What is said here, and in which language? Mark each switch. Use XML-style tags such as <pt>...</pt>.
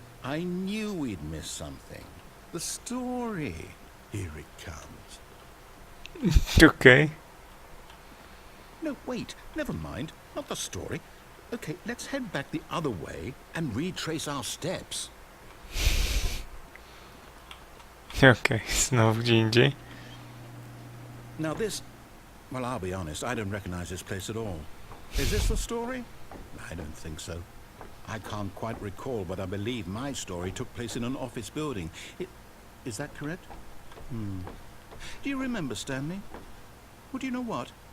<en>I knew we'd miss something. The story. Here it comes.</en> <pl>Okej.</pl> <en>No, wait. Never mind. Not the story. Okay, let's head back the other way and retrace our steps.</en> <pl>Okej, znowu gdzie indziej.</pl> <en>Now this... Well, I'll be honest. I don't recognize this place at all. Is this the story? I don't think so. I can't quite recall, but I believe my story took place in an office building. Is that correct? Do you remember, Stanley? Well, do you know what?</en>